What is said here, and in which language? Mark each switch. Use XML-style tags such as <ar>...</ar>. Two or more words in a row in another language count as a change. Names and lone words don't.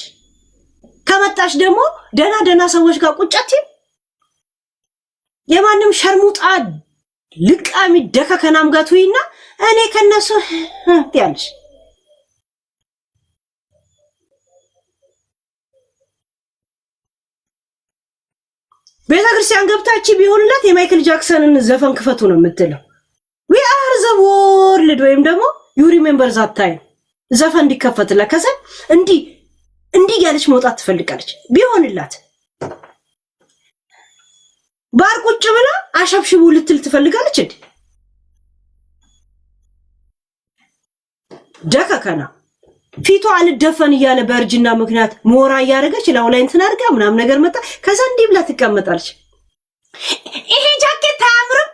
<am>ከመጣሽ ደግሞ ደና ሰዎች ጋር ቁጫት የማንም ሸርሙጣ ልቃሚ ደከከናም ጋር ትይና እኔ ከነሱ ያልሽ ቤተክርስቲያን ገብታቺ ቢሆንላት የማይክል ጃክሰንን ዘፈን ክፈቱ ነው የምትለው። we are the world ወይም ደግሞ you remember that time ዘፈን እንዲከፈትላት ከዛ እንዲ ያለች መውጣት ትፈልጋለች። ቢሆንላት ባር ቁጭ ብላ አሸብሽቡ ልትል ትፈልጋለች እንዴ? ደከከና ፊቷ አልደፈን እያለ በእርጅና ምክንያት ሞራ እያደረገች ላው ላይ እንትን አድርጋ ምናምን ነገር መጣ። ከዛ እንዲህ ብላ ትቀመጣለች። ይሄ ጃኬት አያምርም?</am>